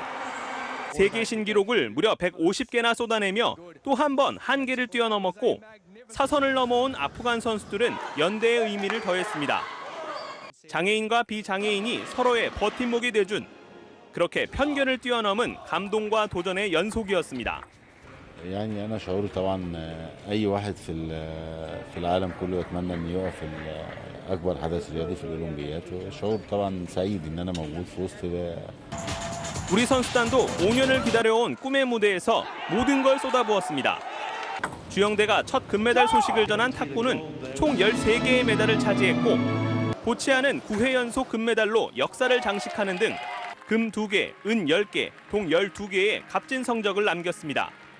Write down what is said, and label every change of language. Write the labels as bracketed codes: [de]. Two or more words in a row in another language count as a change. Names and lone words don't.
[ko] 세계 신기록을 무려 150개나 쏟아내며 또 한 번 한계를 뛰어넘었고 사선을 넘어온 아프간 선수들은 연대의 의미를 더했습니다. 장애인과 비장애인이 서로의 버팀목이 돼준 그렇게 편견을 뛰어넘은 감동과 도전의 연속이었습니다. [ar] يعني أنا شعوري طبعا أي واحد في العالم كله يتمنى إنه يقف في أكبر حدث رياضي في الأولمبياد وشعور طبعا سعيد إن أنا موجود في وسط. [ko] 우리 선수단도 5년을 기다려온 꿈의 무대에서 모든 걸 쏟아부었습니다. 주영대가 첫 금메달 소식을 전한 탁구는 총 13개의 메달을 차지했고 보치아는 9회 연속 금메달로 역사를 장식하는 등 금 2개, 은 10개, 동 12개의 값진 성적을 남겼습니다.